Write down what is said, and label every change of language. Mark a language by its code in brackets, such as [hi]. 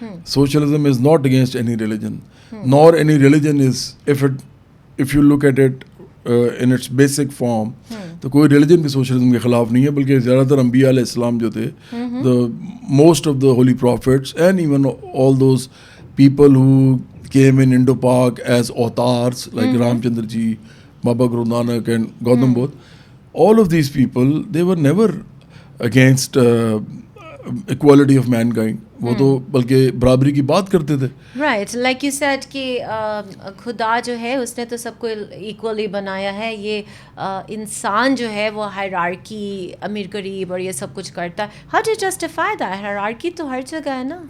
[en] socialism is not against any religion, nor any religion is, if you look at it in its basic form, [ur] تو کوئی religion بھی socialism کے خلاف نہیں ہے, بلکہ زیادہ تر انبیاء علیہ السلام جو تھے, [en] The most of the holy prophets and even all those people who came in Indo-Pak as avatars like Ram Chandra ji, Baba Guru Nanak and Gautam Buddha. All of these people, they were never against equality of mankind. [ur] وہ تو بلکہ برابری کی بات کرتے تھے. [en] right, like you said [ur] کہ خدا جو ہے اس نے تو سب کو ایکولی بنایا ہے, یہ انسان جو ہے وہ ہائرارکی, امیر غریب اور یہ سب کچھ کرتا ہے. [en] How do justify that? [ur] Hierarchy تو ہر جگہ ہے نا.